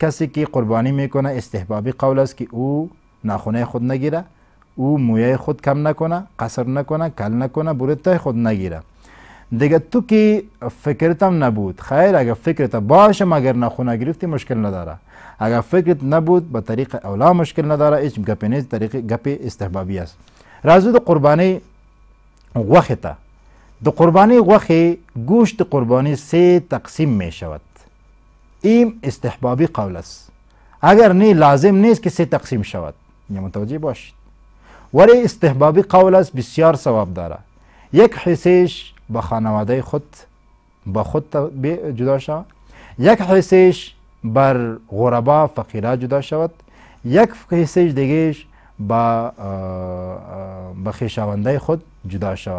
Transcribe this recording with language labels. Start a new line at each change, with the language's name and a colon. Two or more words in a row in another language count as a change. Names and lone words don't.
Persian: کسی که قربانی میکنه استحبابی قول است که او ناخونه خود نگیره، او مویه خود کم نکنه، قصر نکنه، کل نکنه، بروتای خود نگیره. دیگه تو که فکرتم نبود، خیر اگر فکرت باشه مگر ناخونه گرفتی مشکل نداره. اگر فکرت نبود به طریق اولا مشکل نداره، هیچ گپ نیست، طریق گپ استحبابی است.
Pashto: راځو د قربانی غوښې ته. د قربانی غوښې
Persian: گوشت قربانی 3 تقسیم می شود. این استحبابی قول است. اگر نه لازم نیست که 3 تقسیم شود، یا متوجه باشید. ولی استحبابی قول است، بسیار ثواب داره. یک حصهش با خانواده خود با خود جدا شود، یک حصهش بر غربا فقیرا جدا شود، یک حصهش دیگهش با خویشاونده خود جدا شود.